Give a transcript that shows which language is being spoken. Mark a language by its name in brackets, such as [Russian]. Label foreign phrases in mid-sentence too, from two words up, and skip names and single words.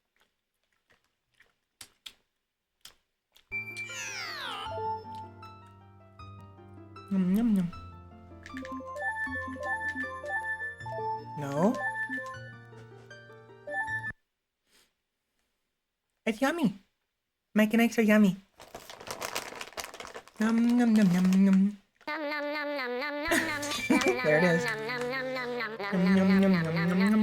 [English] Yum yum yum. No. It's yummy. My connects are yummy. Yum yum yum yum yum. There it is. Yum yum yum yum yum yum yum.